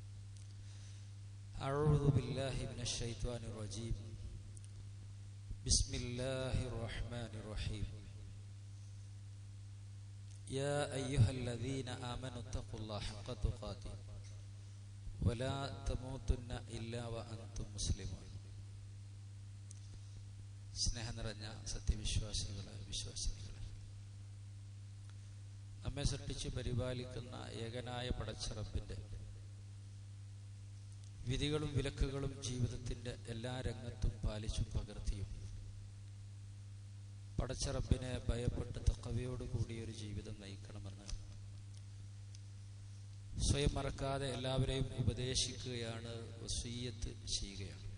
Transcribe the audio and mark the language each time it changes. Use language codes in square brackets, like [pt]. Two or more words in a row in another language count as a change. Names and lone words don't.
[ar] أعوذ بالله من الشيطان الرجيم بسم الله الرحمن الرحيم يا أيها الذين آمنوا اتقوا الله حق تقاته ولا تموتن إلا وأنتم مسلمون [ml] സ്നേഹം നിറഞ്ഞ സത്യവിശ്വാസികളെ വിശ്വാസികളെ, നമ്മെ സൃഷ്ടിച്ച് പരിപാലിക്കുന്ന ഏകനായ പടച്ച റബ്ബിന്റെ വിധികളും വിലക്കുകളും ജീവിതത്തിന്റെ എല്ലാ രംഗത്തും പാലിച്ചും പകർത്തിയും പടച്ച റബ്ബിനെ ഭയപ്പെട്ട് തഖ്വയോടുകൂടി ഒരു ജീവിതം നയിക്കണമെന്ന് സ്വയം മറക്കാതെ എല്ലാവരെയും ഉപദേശിക്കുകയാണ്, വസിയ്യത്ത് ചെയ്യുകയാണ്.